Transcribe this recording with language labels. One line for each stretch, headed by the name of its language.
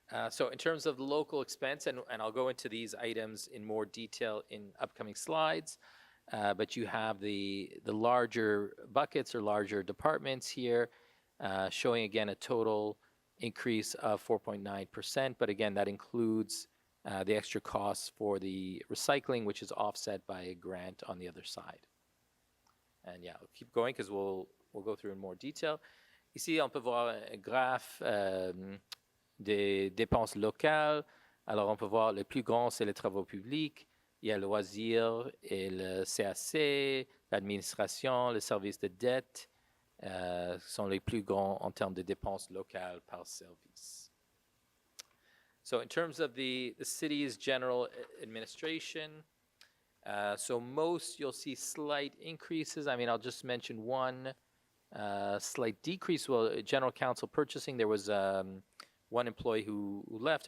English: So in terms of the local expense, and I'll go into these items in more detail in upcoming slides, but you have the larger buckets or larger departments here, showing again a total increase of 4.9%. But again, that includes the extra costs for the recycling, which is offset by a grant on the other side. And yeah, I'll keep going because we'll go through in more detail.
French: Ici, on peut voir un graphe des dépenses locales. Alors, on peut voir le plus grand, c'est les travaux publics. Il y a le loisir et le CAC, l'administration, le service de dette sont les plus grands en termes de dépenses locales par service.
English: So in terms of the city's general administration, so most you'll see slight increases. I mean, I'll just mention one slight decrease. Well, general counsel purchasing, there was one employee who left.